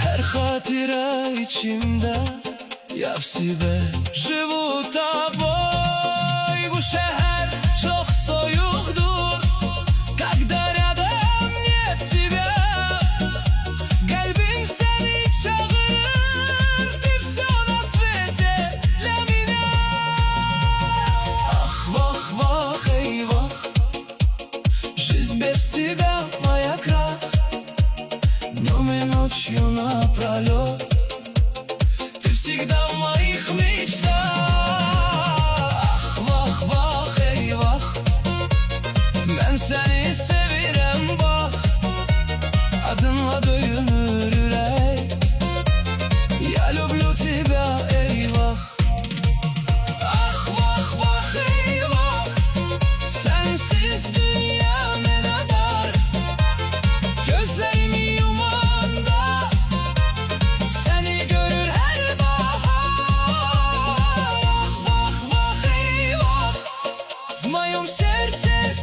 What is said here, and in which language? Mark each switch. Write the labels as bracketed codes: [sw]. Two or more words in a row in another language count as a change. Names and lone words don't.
[az] Hatıra içimde ya [ru] в себе живу тобой. [az] Bu şehir çok soğuktur [ru] когда рядом нет тебя. [az] Kalbim seni çağırır, [ru] ты всё на свете для меня. Ах, вах, вах, эй, вах, жизнь без тебя моя крах. Днем и ночью напролет ты всегда в моих мечтах. Ах, [az] vah, vah, eyvah, ben seni sevirem bak. Adınla döyünür ürek, [ru] я люблю тебя, eyvah. [az] Ah, vah, vah, eyvah, sensiz dünya ne dar. Gözlerimi yumanda seni görür her bahar. Ah, vah, vah, eyvah, [ru] в моем сердце